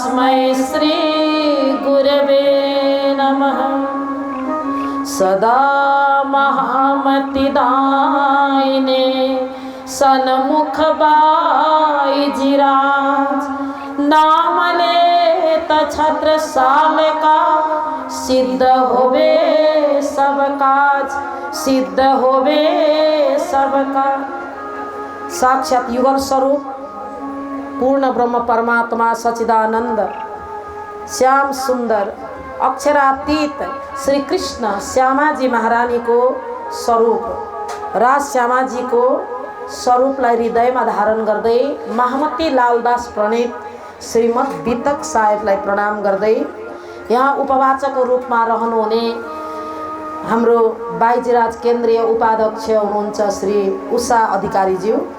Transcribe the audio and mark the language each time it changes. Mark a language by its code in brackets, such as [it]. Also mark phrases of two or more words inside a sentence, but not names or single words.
[sa] तस्मै श्री गुरवे नमः। सदा महामति दायिने [hi] सन्मुख बाईजीराज, नाम लेत छत्रसाल का सिद्ध होवे सब काज, सिद्ध होवे सब काज। [ne] साक्षात युगल स्वरूप पूर्ण ब्रह्म परमात्मा सच्चिदानंद श्याम सुंदर अक्षरातीत श्री कृष्ण श्यामाजी महारानी को स्वरूप राज श्यामाजी को स्वरूपलाई हृदयमा धारण गर्दै महामती लालदास प्रणीत श्रीमद वितक साहेबलाई प्रणाम गर्दै यहाँ उपवाचकको रूपमा रहनुहुने हाम्रो बाईजीराज केन्द्रीय उपाध्यक्ष हुनुहुन्छ श्री उषा अधिकारीज्यू,